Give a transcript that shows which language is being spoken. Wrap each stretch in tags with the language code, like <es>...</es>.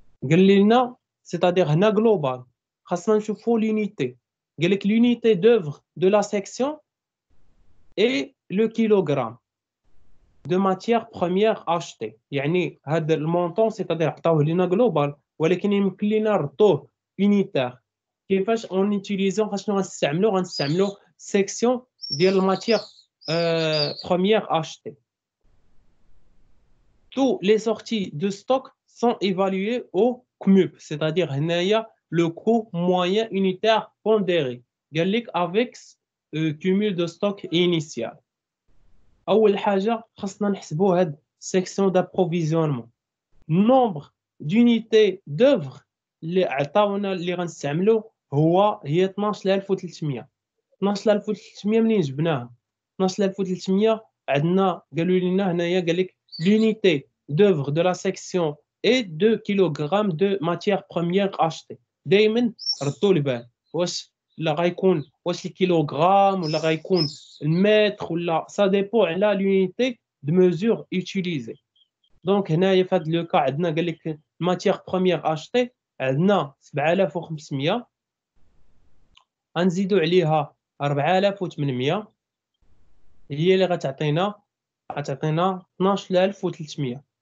<ar>قال لنا c'est-à-dire هنا global خاصنا نشوفوا l'unité.</ar> <fr>قال لك l'unité d'œuvre de la section et le kilogramme de matière première achetée.</fr> <ar>يعني هذا المونطون c'est-à-dire عطاوه لنا global ولكن يمكن لنا نردوه unitaire. كيفاش اون يوتيليزون خاصنا غنستعملوا section ديال الماتيير première achetée.</ar> <fr>Tous les sorties de stock sont évaluées au CMUP, c'est-à-dire هنايا le coût moyen unitaire pondéré قال لك avec cumul de stock initial.</fr> <ar>أول حاجة خاصنا نحسبوا هاد section d'approvisionnement. Nombre d'unités d'œuvre اللي عطاونا اللي غنستعملو هي 12300.</ar> <fr>12300 منين جبناها؟ 12300 عندنا قالوا لنا هنايا قال لك l'unité d'œuvre de la section est 2 kg de matière première achetée.</fr> <ar>دائما ردوا البال لا غيكون واش الكيلوغرام ولا غيكون المتر ولا سا ديبو على l'unité de mesure utilisée. دونك هنايا في هذا لو كا عندنا قال لك ماتيير بروميير اشتي عندنا 7500 غنزيدوا عليها 4800 هي اللي غتعطينا 12300.</ar>